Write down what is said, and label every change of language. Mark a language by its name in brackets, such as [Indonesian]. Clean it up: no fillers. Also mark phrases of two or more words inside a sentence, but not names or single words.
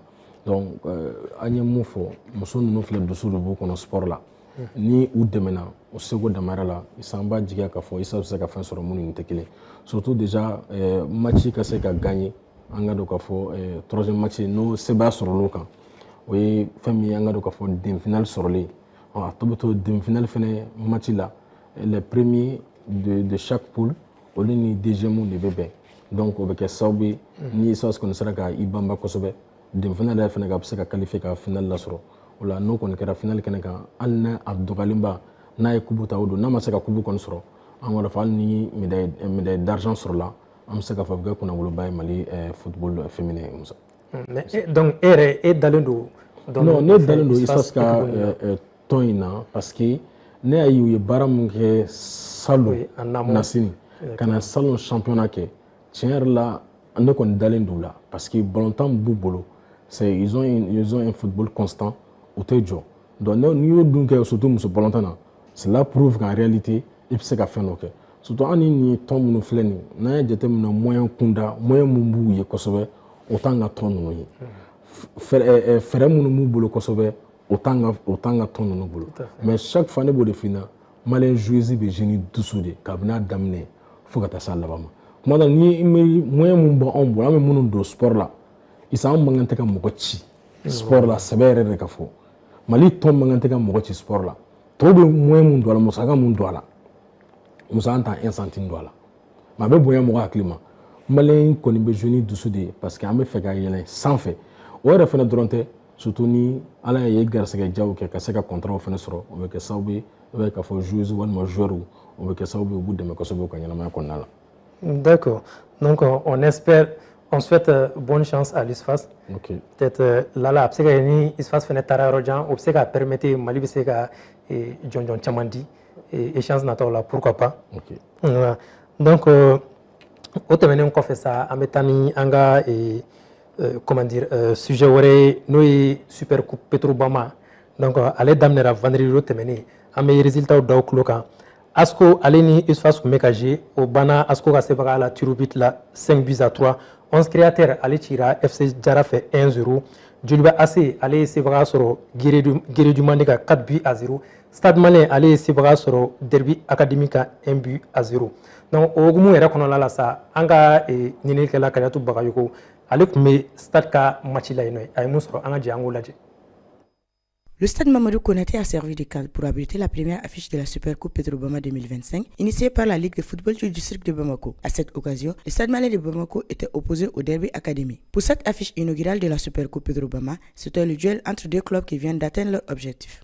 [Bambara] Donc an ye mun fɔ muso ninnu filɛ dusu de b'u kɔnɔ sport la ni u dɛmɛna u seko damayira la an b'a jigiya k'a fɔ ISFA bɛ se ka fɛn sɔrɔ minnu tɛ kelen [French] surtout déjà match [Bambara] ka se ka gagner an ka dɔn k'a fɔ [French] troisième match [Bambara] n'o sebaya sɔrɔl'o kan o ye fɛn min ye an ka dɔn k'a fɔ demi-finale sɔrɔlen. A tɔ bɛ to demi-finale fɛnɛ match la [French] les premiers de chaque poule [Bambara] olu ni deuxième de bɛ bɛn donc o bɛ kɛ sababu ye ni ISFAS kɔni sera ka i banba kosɛbɛ demi-finale yɛrɛ fɛnɛ ka bɛ se ka qualifier ka finale lasɔrɔ o la n'o kɔni kɛra finale kɛnɛ kan hali n'a dɔgɔyalenba n'a ye coupe ta o don n'a ma se ka coupe kɔni sɔrɔ an b'a fɔ hali ni [French] médaille d'argent [Bambara] sɔrɔla an bɛ se k'a fɔ a bɛ kɛ kunnawoloba ye Mali [French] football féminin [Bambara] ye Musa. Donc e yɛrɛ e dalen don. Non ne dalen don ISFAS ka tɔn in na parce que ne y'a ye u ye baara mun kɛ salon nasini ka na salon championnat kɛ tiɲɛ yɛrɛ la ne kɔni dalen don u la parce que ballontan b'u bolo [French] ils ont un football constant [Bambara] u tɛ jɔ donc n'i y'o dun kɛ surtout muso ballontan na [French] cela prouve qu'en réalité [Bambara] i bɛ se ka fɛn dɔ kɛ surtout an ni nin tɔn minnu filɛ nin n'an ye jateminɛ moyen kunda moyen mun b'u ye kosɛbɛ o t'an ka tɔn ninnu ye fɛɛrɛ minnu b'u bolo kosɛbɛ o t'an ka tɔn ninnu bolo [French] mais chaque fois [Bambara] ne b'o de f'i ɲɛna maliyɛn joueuse bɛ jeune dusu de kabini a daminɛ fo ka taa se a laban ma kuma dɔ ni moyen mun b'anw bolo an bɛ minnu don sport la isa an man kan tɛ ka mɔgɔ ci sport la sɛbɛ yɛrɛ de ka fɔ Mali tɔn man kan tɛ ka mɔgɔ ci sport la tɔw bɛ moyen mun don a la musaka mun don a la musaka t'an 1 centime don a la mais a bɛ bonya mɔgɔ hakili ma maliyɛn kɔni bɛ jeune dusu de parce que an bɛ fɛ ka yɛlɛn sanfɛ o yɛrɛ fɛnɛ dɔrɔn tɛ surtout ni ala ye garisɛgɛ jaw kɛ ka se ka contrat fɛnɛ sɔrɔ o bɛ kɛ sababu ye i b'a ye k'a fɔ joueuse walima joueur o bɛ kɛ sababu ye u b'u dɛmɛ kosɛbɛ u ka ɲɛnamaya kɔnɔna la. [French] D'accord, donc on souhaite bonne chance à l'ISFAS. Okay. Peut-être là [Bambara] a bɛ se ka ni ISFAS fɛnɛ taara yɔrɔ jan o bɛ se ka permettre Mali bɛ se ka jɔnjɔn caman di échéance nataw la [French] pourquoi pas. Okay. [Bambara] Donc o tɛmɛnen kɔfɛ sa an bɛ taa ni an ka [French] comment dire sujet [Bambara] wɛrɛ n'o ye super coupe Petrobama donc ale daminɛra vendredi o tɛmɛnen an bɛ résultat da o tulo kan ASCO ale ni ISFAS tun bɛ ka jouer o banna ASCO ka sebaga la [French] tir au but [Bambara] la 5-3 11 créateurs ale cira FC Jara fɛ 1-0 Joliba AC ale ye sebaga sɔrɔ Guérédu Mandé ka 4-0 Stade Malien ale ye sebaga sɔrɔ Derby Academy ka 1-0 donc o hukumu yɛrɛ kɔnɔna la sa an ka ɲininikɛla Kadiatu Bagayoko ale tun bɛ Stade ka match la yen nɔ a ye mun sɔrɔ an ka jɛ an k'o lajɛ. [French] Le stade Mamadou Konaté a servi de cadre pour abriter la première affiche de la Supercoupe Petrobama 2025, initiée par la Ligue de football du district de Bamako. À cette occasion, le stade malais de Bamako était opposé au Derby Academy. Pour cette affiche inaugurale de la Supercoupe Petrobama, c'était le duel entre deux clubs qui viennent d'atteindre leur objectif.